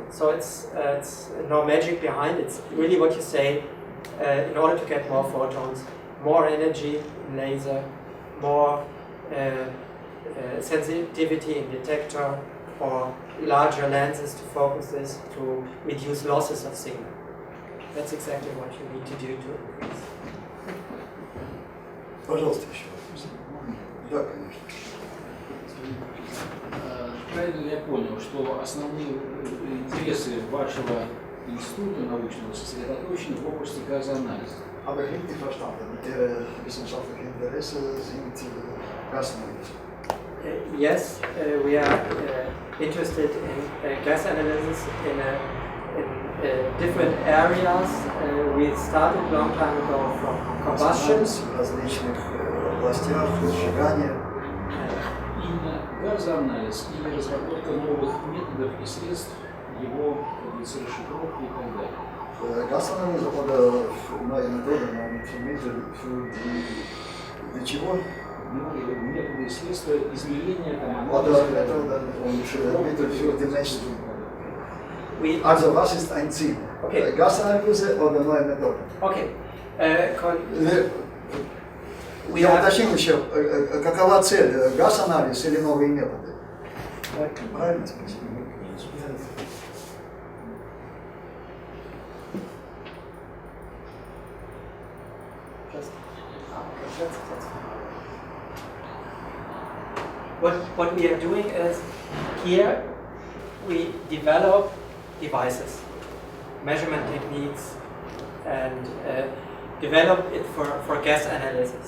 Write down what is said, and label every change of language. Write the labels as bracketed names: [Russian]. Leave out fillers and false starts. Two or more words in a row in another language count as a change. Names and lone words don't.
[English] So it's no magic behind it. It's really what you say, in order to get more photons, more energy in laser, more sensitivity in detector, or larger lenses to focus this, to reduce losses of signal. That's exactly what you need to do to increase. [Russian] Пожалуйста, еще вопрос. Да, конечно. Правильно ли я понял, что основные интересы вашего института научного сосредоточены в области газоанализа? [German] Aber ich habe nicht verstanden. Ihre wissenschaftlichen Interesse sind Gasanalyse. [English] Yes, we are interested in gas analysis in different areas. We started a long time ago from combustion. [Russian] В различных областях сжигания. Именно газоанализ или разработка новых методов и средств его расшифровки и так далее. [German] Gasanalyse oder neue Methoden und Instrumente für die, [Russian] для чего? методы и средства измерения там, [German] Oder Methoden und Mittel für die Messung. Also was ist ein Ziel? Okay. Gasanalyse oder neue Methoden? Okay. [Russian] Я уточнил еще, какова цель? Газанализ или новые методы? Правильно спросил? [English] What we are doing is, here we develop devices, measurement techniques, and develop it for gas analysis.